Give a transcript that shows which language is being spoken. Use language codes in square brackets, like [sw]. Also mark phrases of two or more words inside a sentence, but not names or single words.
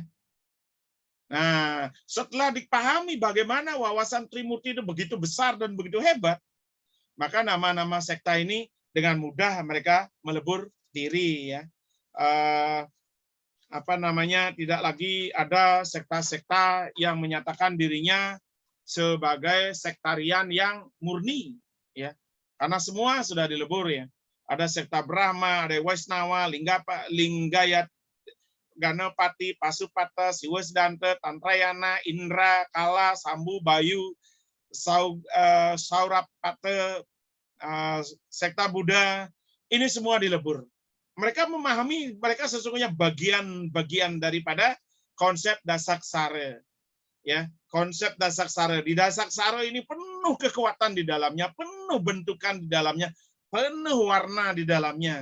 [id] Nah, setelah dipahami bagaimana wawasan Trimurti itu begitu besar dan begitu hebat, maka nama-nama sekta ini dengan mudah mereka melebur diri, ya. Tidak lagi ada sekta-sekta yang menyatakan dirinya sebagai sektarian yang murni, ya, karena semua sudah dilebur, ya. Ada sekta Brahma, ada Waisnawa, Linggayat, Ganapati, Pasupata, Siwasdanta, Tantrayana, Indra, Kala, Sambu, Bayu, Saurapata, sekta Buddha, ini semua dilebur. Mereka memahami mereka sesungguhnya bagian-bagian daripada konsep Dasaksara. Ya, konsep Dasaksara. Di Dasaksara ini penuh kekuatan di dalamnya, penuh bentukan di dalamnya, penuh warna di dalamnya.